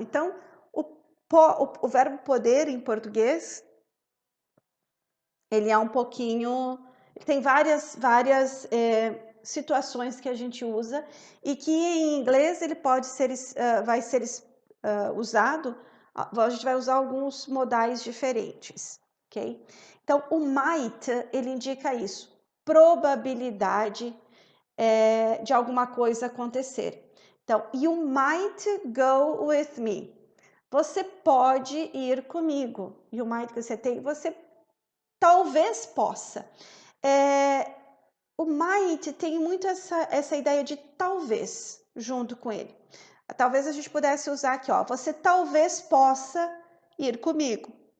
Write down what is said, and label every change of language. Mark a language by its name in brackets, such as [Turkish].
[Portuguese] Então, o verbo poder em português, ele é um pouquinho, tem várias situações que a gente usa e que em inglês ele pode ser, vai ser usado, a gente vai usar alguns modais diferentes, ok? Então, o might, ele indica isso, probabilidade de alguma coisa acontecer. [English] Então, you might go with me. [Portuguese] Você pode ir comigo. [English] You might [Portuguese] que você tem, você talvez possa. O might tem muito essa ideia de talvez junto com ele. Talvez a gente pudesse usar aqui, você talvez possa ir comigo.